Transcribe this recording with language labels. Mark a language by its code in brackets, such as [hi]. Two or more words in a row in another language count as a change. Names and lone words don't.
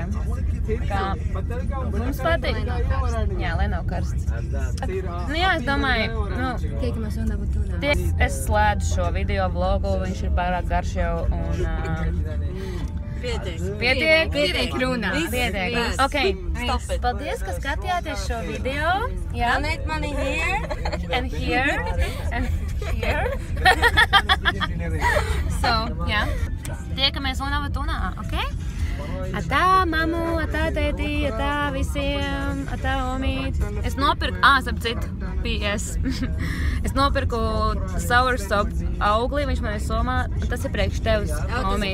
[lv] Kā mums patīk. Jā, lai nav karsts. Nu jā, es domāju, es slēdzu šo video vlogu, viņš ir pārāk garš jau un... Pietiek runā. Pietiek. Ok. Paldies, ka skatījāties šo video. [en] Donate money here. And here. And here. [lv] So, jā. Tiekamies Unavatūnā, ok? Atā, mamu, atā, tētī, atā, visiem, atā, omīt. Es nopirku, starp citu, PS. Es nopirku soursop augli, viņš man ir somā, tas ir priekš tevs, omīt.